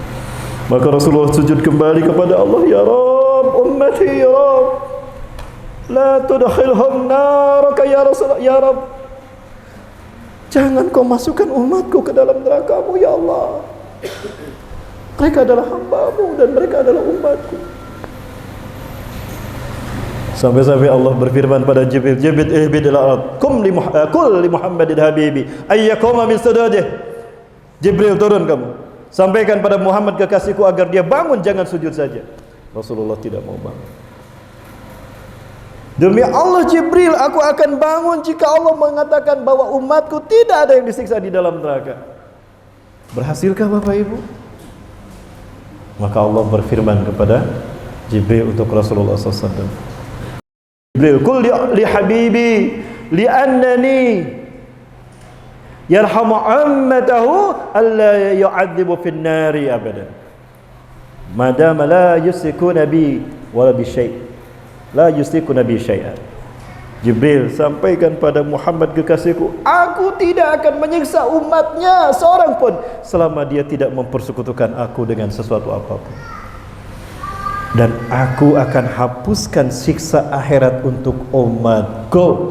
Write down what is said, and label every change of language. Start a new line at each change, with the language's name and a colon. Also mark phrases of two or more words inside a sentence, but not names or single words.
Indonesian: Maka Rasulullah sujud kembali kepada Allah,
Arabic: يا رب أمتي يا رب لا تدخلهم النار يا رسول الله يا رب,
Indonesian: jangan kau masukkan umatku ke dalam neraka-Mu ya Allah. Mereka adalah hamba-Mu dan mereka adalah umatku. Sampai-sampai Allah berfirman pada Jibril, Jibril
Arabic: اهبط الأرض قل لمحمد حبيبي أيقوما من سجوده.
Indonesian: Jibril, turun kamu, sampaikan pada Muhammad kekasihku agar dia bangun, jangan sujud saja. Rasulullah tidak mau bangun. Demi Allah Jibril, aku akan bangun jika Allah mengatakan bahwa umatku tidak ada yang disiksa di dalam neraka. Berhasilkah Bapak Ibu? Maka Allah berfirman kepada Jibril untuk Rasulullah SAW.
Arabic: جبريل قل لحبيبي لأنني يرحم أمته ألا يعذب في النار أبدا ما دام لا يشركون بي ولا بشيء لا يشركون بي شيئا.
Indonesian: Jibril, sampaikan pada Muhammad kekasihku, aku tidak akan menyiksa umatnya seorang pun selama dia tidak mempersekutukan aku dengan sesuatu apapun. Dan aku akan hapuskan siksa akhirat untuk umatku.